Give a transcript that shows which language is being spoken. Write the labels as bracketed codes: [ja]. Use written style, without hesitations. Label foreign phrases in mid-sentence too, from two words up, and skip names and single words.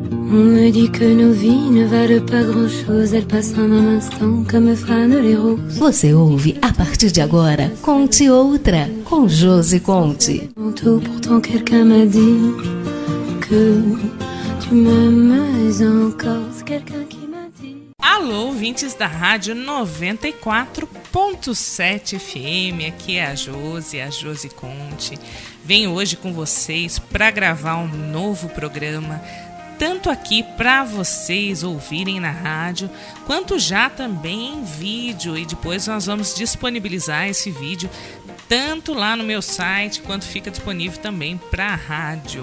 [fr] On me dit que nos vies ne valent pas grand-chose, elles passent en un instant comme fanent les roses. [pt] Você ouve a partir de agora Conte Outra, com Josi Conte. [fr] Pourtant quelqu'un m'a dit que tu m'aimes encore, c'est quelqu'un qui m'a dit. [pt] Alô, ouvintes da Rádio 94.7 FM, aqui é a Josi Conte. Venho hoje com vocês para gravar um novo programa, tanto aqui para vocês ouvirem na rádio, quanto já também em vídeo, e depois nós vamos disponibilizar esse vídeo tanto lá no meu site, quanto fica disponível também para a rádio.